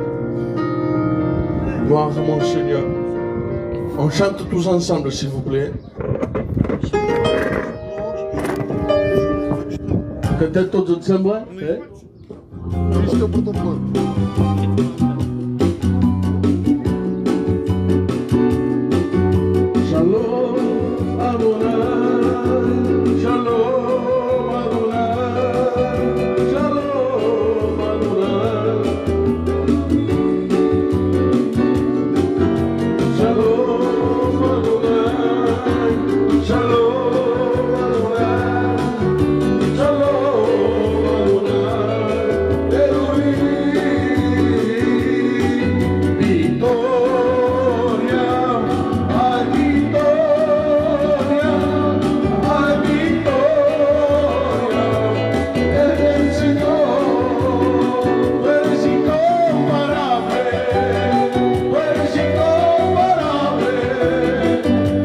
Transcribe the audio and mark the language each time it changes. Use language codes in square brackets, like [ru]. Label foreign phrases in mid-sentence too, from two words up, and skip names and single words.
[fr] Gloire à mon Seigneur. On chante tous ensemble, s'il vous plaît. Cantez tous ensemble. Félicitations pour ton peuple. [he] שלום אדוני, שלום אדוני, שלום אדוני, שלום אדוני, שלום אדוני, שלום אדוני, Elohim, [es] Victoria, ay Victoria, eres el Señor, tú eres incomparable, tú eres incomparable, tú